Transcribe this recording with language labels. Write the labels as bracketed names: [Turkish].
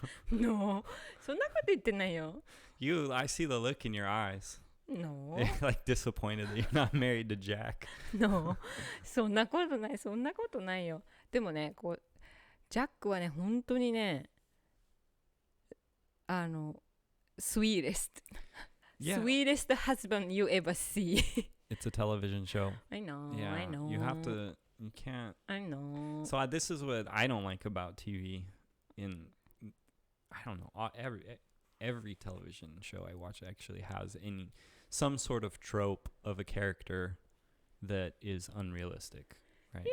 [English] No [Japanese] そんなこと言ってないよ [English] I see the look in your eyes. No You're like disappointed that you're not married to Jack. [Japanese] No そんなことないよでもねこうジャックはね本当にね [English] sweetest Yeah. sweetest husband you ever see It's a television show. I know Yeah. I know You can't. I know So this is what I don't like about TV. I don't know, every television show I watch actually has some sort of trope of a character that is unrealistic, right?